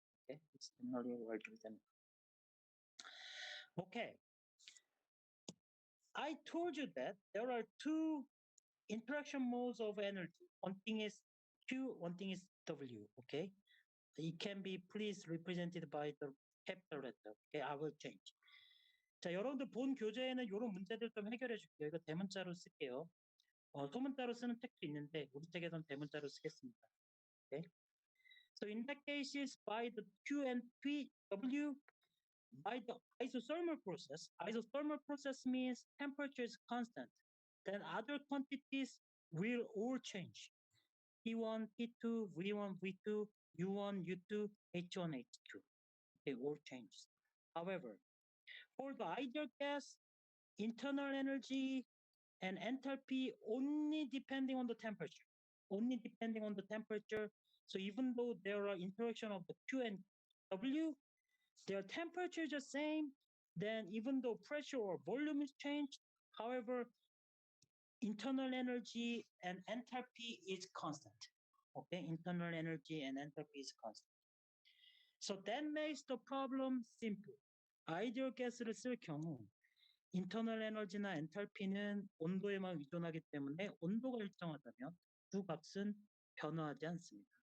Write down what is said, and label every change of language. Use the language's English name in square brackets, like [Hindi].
[English] Okay, it's generally larger than 1. Okay. I told you that there are two interaction modes of energy. One thing is Q, one thing is W. Okay, it can be please represented by the capital letter. Okay, I will change. [Korean] 자, 여러분들 본 교재에는 이런 문제들 좀 해결해 줄게요. 이거 대문자로 쓸게요. 소문자로 쓰는 책도 있는데 우리 책에선 대문자로 쓰겠습니다. [English] Okay. So in that case, is by the Q and P, W, by the isothermal process. Isothermal process means temperature is constant. Then other quantities will all change. P1, P2, V1, V2, U1, U2, H1, H2. They all change. However, for the ideal gas, internal energy and enthalpy only depending on the temperature. Only depending on the temperature. So even though there are interaction of the Q and W, their temperature is the same, then even though pressure or volume is changed, however, internal energy and enthalpy is constant. Okay, internal energy and enthalpy is constant. So that makes the problem simple. [Korean] 아이디얼 가스를 쓸 경우 internal energy나 enthalpy는 온도에만 의존하기 때문에 온도가 일정하다면 두 값은 변화하지 않습니다.